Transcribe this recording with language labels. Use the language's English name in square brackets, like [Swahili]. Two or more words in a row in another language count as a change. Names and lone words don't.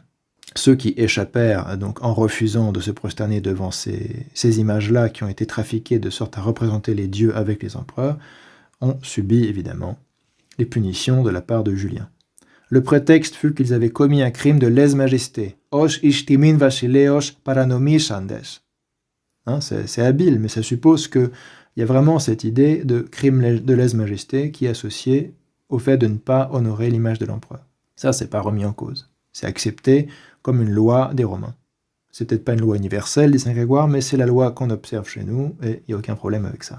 [French] Ceux qui échappèrent, donc en refusant de se prosterner devant ces images-là qui ont été trafiquées de sorte à représenter les dieux avec les empereurs, ont subi évidemment les punitions de la part de Julien. Le prétexte fut qu'ils avaient commis un crime de lèse-majesté. [Greek] Ὡς εἰς τὸν βασιλέα παρανομήσαντες. [French] C'est habile, mais ça suppose qu'il y a vraiment cette idée de crime de lèse-majesté qui est associée au fait de ne pas honorer l'image de l'empereur. Ça, c'est pas remis en cause. C'est accepté comme une loi des Romains. C'est peut-être pas une loi universelle, dit saint Grégoire, mais c'est la loi qu'on observe chez nous, et il n'y a aucun problème avec ça.